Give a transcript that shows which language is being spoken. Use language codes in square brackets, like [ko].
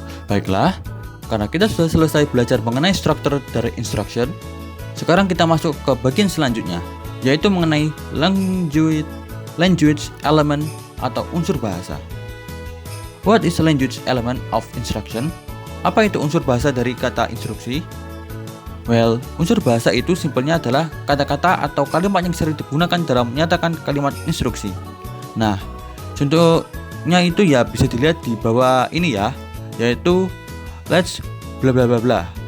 [id] Baiklah, karena kita sudah selesai belajar mengenai struktur dari instruction, sekarang kita masuk ke bagian selanjutnya, yaitu mengenai language element atau unsur bahasa. [en] What is a language element of instruction? [id] Apa itu unsur bahasa dari kata instruksi? Well, unsur bahasa itu simpelnya adalah kata-kata atau kalimat yang sering digunakan dalam menyatakan kalimat instruksi. Nah, contohnya itu ya bisa dilihat di bawah ini ya, yaitu let's bla bla bla bla.